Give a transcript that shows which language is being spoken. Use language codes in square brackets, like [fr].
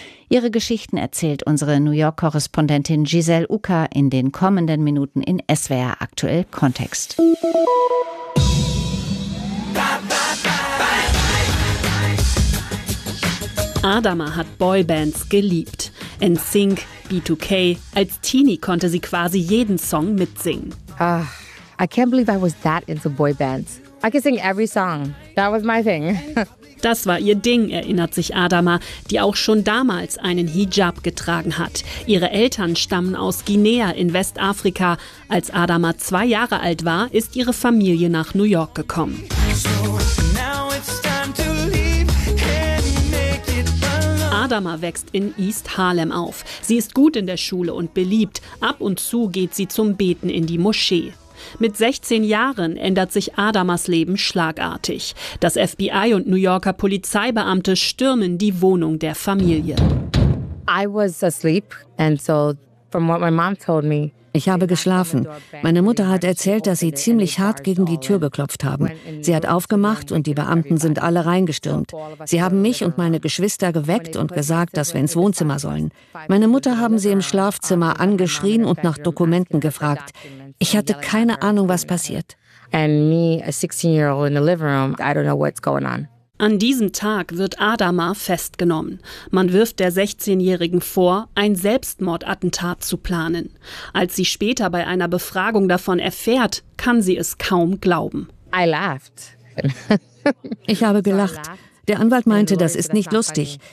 [de] Ihre Geschichten erzählt unsere New York-Korrespondentin Giselle Uka in den kommenden Minuten in SWR aktuell Kontext. Ba, ba, ba, ba, ba. Adama hat Boybands geliebt. NSYNC, B2K. Als Teenie konnte sie quasi jeden Song mitsingen. [en] Ah, I can't believe I was that into Boybands. I could sing every song. That was my thing. [de] Das war ihr Ding, erinnert sich Adama, die auch schon damals einen Hijab getragen hat. Ihre Eltern stammen aus Guinea in Westafrika. Als Adama 2 Jahre alt war, ist ihre Familie nach New York gekommen. Adama wächst in East Harlem auf. Sie ist gut in der Schule und beliebt. Ab und zu geht sie zum Beten in die Moschee. Mit 16 Jahren ändert sich Adamas Leben schlagartig. Das FBI und New Yorker Polizeibeamte stürmen die Wohnung der Familie. [en] I was asleep and so from what my mom told me. [de] Ich habe geschlafen. Meine Mutter hat erzählt, dass sie ziemlich hart gegen die Tür geklopft haben. Sie hat aufgemacht und die Beamten sind alle reingestürmt. Sie haben mich und meine Geschwister geweckt und gesagt, dass wir ins Wohnzimmer sollen. Meine Mutter haben sie im Schlafzimmer angeschrien und nach Dokumenten gefragt. Ich hatte keine Ahnung, was passiert. [en] And me, a 16-year-old in the living room, I don't know what's going on. [de] An diesem Tag wird Adama festgenommen. Man wirft der 16-Jährigen vor, ein Selbstmordattentat zu planen. Als sie später bei einer Befragung davon erfährt, kann sie es kaum glauben. [en] I laughed. [de] Ich habe gelacht. Der Anwalt meinte, das ist nicht lustig.